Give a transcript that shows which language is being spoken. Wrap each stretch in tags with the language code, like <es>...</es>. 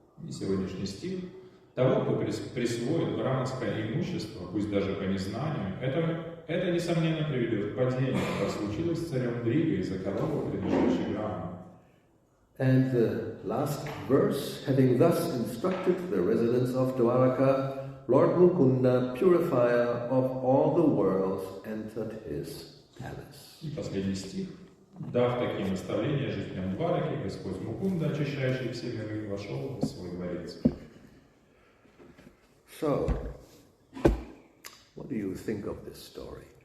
<ru>И сегодняшний стих. Того, кто присвоит браманское имущество, пусть даже по незнанию, это несомненно приведет к падению, как случилось с царем Нригой из-за коровы, принадлежащей Брахману.</ru> <en>And the last verse, having thus instructed the residents of Dwaraka, Lord Mukunda, purifier of all the worlds, entered his palace.</en> <ru>И последний стих. Дав такие наставления жителям Двараки, Господь Мукунда, очищающий все миры, вошел в свой дворец.</ru> <en>So, what do you think of this story?</en>